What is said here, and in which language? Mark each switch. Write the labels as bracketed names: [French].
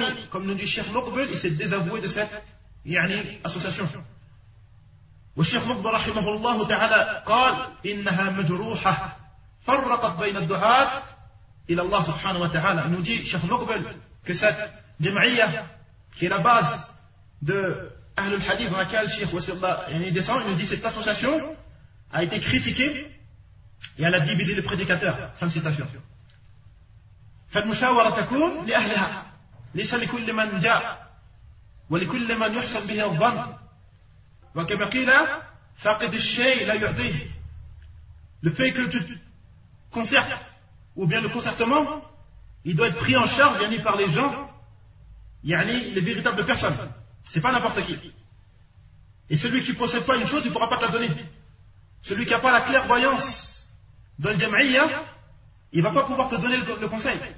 [French] Comme nous dit Cheikh Mokbel, il s'est désavoué de cette association. [Arabic] Cheikh Mokbel, rahimahullah ta'ala, قال إنها مجروحة فرقت بين الدعاة إلى الله سبحانه وتعالى. [French] Nous dit Cheikh Mokbel que cette jam'iyya, qui est la base de Ahl al-Hadith dans laquelle Cheikh Wasiyullah descend, il nous dit cette association a été critiquée et elle a divisé le prédicateur. Fin de citation. [Arabic] فالمشاورة تكون لأهلها ليس لكل من جاء ولكل من يحسن به الظن وكما قيل فاقد الشيء لا يعطيه. [French] Le fait que tu concertes ou bien le concertement, il doit être pris en charge par les gens, les véritables personnes. C'est pas n'importe qui. Et celui qui ne possède pas une chose, il ne pourra pas te la donner. Celui qui n'a pas la clairvoyance dans le jam'iyya, il ne va pas pouvoir te donner le conseil.